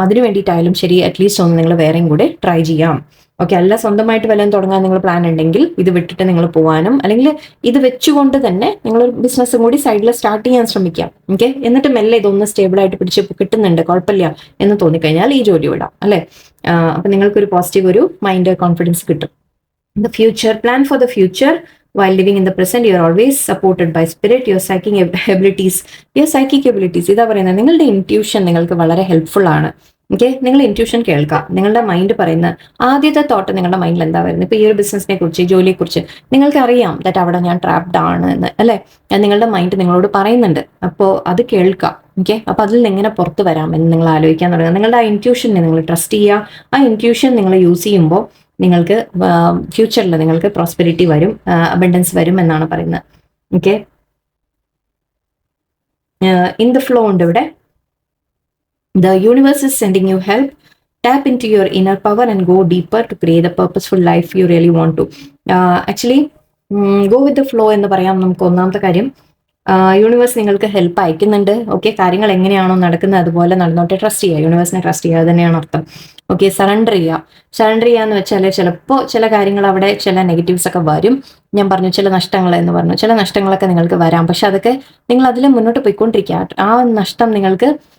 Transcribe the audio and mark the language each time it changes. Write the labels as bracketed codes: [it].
[ml] അതിന് വേണ്ടിയിട്ടായാലും ശരി, അറ്റ്ലീസ്റ്റ് ഒന്ന് നിങ്ങൾ വേറെയും കൂടെ ട്രൈ ചെയ്യാം. ഓക്കെ, അല്ല സ്വന്തമായിട്ട് വല്ലതും തുടങ്ങാൻ നിങ്ങൾ പ്ലാൻ ഉണ്ടെങ്കിൽ ഇത് വിട്ടിട്ട് നിങ്ങൾ പോകാനും അല്ലെങ്കിൽ ഇത് വെച്ചുകൊണ്ട് തന്നെ നിങ്ങളൊരു ബിസിനസ്സും കൂടി സൈഡിൽ സ്റ്റാർട്ട് ചെയ്യാൻ ശ്രമിക്കാം. ഓക്കെ, എന്നിട്ട് മെല്ലെ ഇതൊന്ന് സ്റ്റേബിൾ ആയിട്ട് പിടിച്ച് കിട്ടുന്നുണ്ട്, കുഴപ്പമില്ല എന്ന് തോന്നിക്കഴിഞ്ഞാൽ ഈ ജോലി വിടാം അല്ലെ. അപ്പൊ നിങ്ങൾക്കൊരു പോസിറ്റീവ് ഒരു മൈൻഡ് കോൺഫിഡൻസ് കിട്ടും. [en] The future, plan for the future while living in the present. You are always supported by spirit, your psychic abilities. [ml] ഇതാ പറയുന്നത്, നിങ്ങളുടെ ഇൻറ്റ്യൂഷൻ നിങ്ങൾക്ക് വളരെ ഹെൽപ്ഫുൾ ആണ്. ഓക്കെ, നിങ്ങൾ ഇൻറ്റ്യൂഷൻ കേൾക്കുക. നിങ്ങളുടെ മൈൻഡ് പറയുന്ന ആദ്യത്തെ തോട്ട് നിങ്ങളുടെ മൈൻഡിൽ എന്താ വരുന്നത്, ഇപ്പൊ ഈ ഒരു ബിസിനസിനെ കുറിച്ച്, ജോലിയെ കുറിച്ച് നിങ്ങൾക്ക് അറിയാം ദാറ്റ് അവിടെ ഞാൻ ട്രാപ്ഡ് ആണ് എന്ന് അല്ലെ, നിങ്ങളുടെ മൈൻഡ് നിങ്ങളോട് പറയുന്നുണ്ട്. അപ്പോൾ അത് കേൾക്കുക. ഓക്കെ, അപ്പൊ അതിൽ നിന്ന് എങ്ങനെ പുറത്ത് വരാമെന്ന് നിങ്ങൾ ആലോചിക്കാൻ തുടങ്ങുക. നിങ്ങളുടെ ആ ഇൻറ്റ്യൂഷനെ നിങ്ങൾ ട്രസ്റ്റ് ചെയ്യുക. ആ ഇൻറ്റ്യൂഷൻ നിങ്ങൾ യൂസ് ചെയ്യുമ്പോൾ നിങ്ങൾക്ക് ഫ്യൂച്ചറിൽ നിങ്ങൾക്ക് പ്രോസ്പെരിറ്റി വരും, അബൻഡൻസ് വരും എന്നാണ് പറയുന്നത്. [en] Okay, in the flow ഉണ്ട് ഇവിടെ. The universe is sending you help. Tap into your inner power and go deeper to create the purposeful life you really want to. Actually, go with the flow എന്ന് പറയാം നമുക്ക്. [ml] ഒന്നാമത്തെ കാര്യം, universe നിങ്ങൾക്ക് help അയക്കുന്നുണ്ട്. Okay, കാര്യങ്ങൾ എങ്ങനെയാണോ നടക്കുന്നത് അതുപോലെ നടന്നോട്ടെ. ട്രസ്റ്റ് ചെയ്യുക, യൂണിവേഴ്സിനെ ട്രസ്റ്റ് ചെയ്യുക, അത് തന്നെയാണ് അർത്ഥം. ഓക്കെ, സറണ്ടർ ചെയ്യുക എന്ന് വെച്ചാൽ ചിലപ്പോൾ ചില കാര്യങ്ങൾ അവിടെ ചില നെഗറ്റീവ്സ് ഒക്കെ വരും. ഞാൻ പറഞ്ഞു ചില നഷ്ടങ്ങൾ എന്ന് പറഞ്ഞു, ചില നഷ്ടങ്ങളൊക്കെ നിങ്ങൾക്ക് വരാം. പക്ഷെ അതൊക്കെ നിങ്ങൾ അതിൽ മുന്നോട്ട് പോയിക്കൊണ്ടിരിക്കുക. ആ നഷ്ടം നിങ്ങൾക്ക്